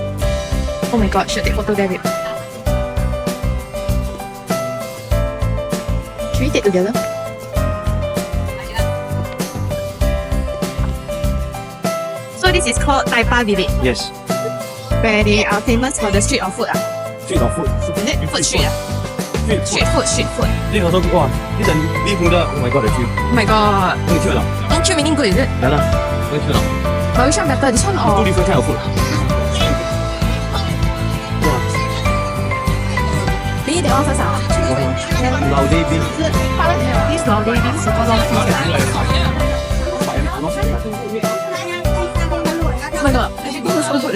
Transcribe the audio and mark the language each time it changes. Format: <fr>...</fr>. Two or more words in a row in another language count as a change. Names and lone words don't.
<en>Oh my god, should take photo there, babe. Should we take together? So this is called Taipa Village, Yes. where they are famous for the street of food. Street of food. Is it? Food street. Street food.</en> <yue>呢個都哇！呢陣呢款都</yue> <en>Oh my god，</en> <yue>你跳，</yue> <en>Oh my god.</en> <yue>可以跳啦，</yue> <en>Don't you meaning good, is it?</en> <yue>嚟啦，可以跳啦。</yue> <en>But which one better? This one Two or? different kind of food. Can you eat that one first? Laude beef. This laude beef super long fish. Oh my god, actually this is so good.</en>